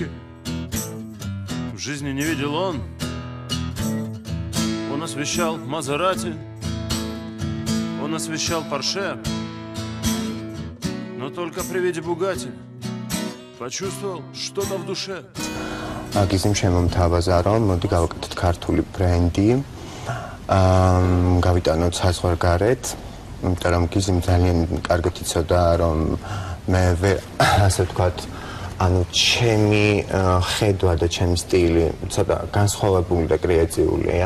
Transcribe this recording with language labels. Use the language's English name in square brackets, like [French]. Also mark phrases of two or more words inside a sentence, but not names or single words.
[Russian] В жизни не видел он. Он освещал Мазерати, он освещал Порше, но только при виде Bugatti почувствовал что-то в душе. [Georgian] Აგიზიმ შემომთავაზა რომ მოდი გავაკეთოთ ქართული ბრენდი. გავიტანოთ საზღვარგარეთ, იმიტომ რომ გიზიმ ძალიან კარგად იცოდა რომ მე ასე ვთქვათ, ანუ ჩემი ხედვა და ჩემი სტილი ცოტა განსხვავებული და კრეატიულია.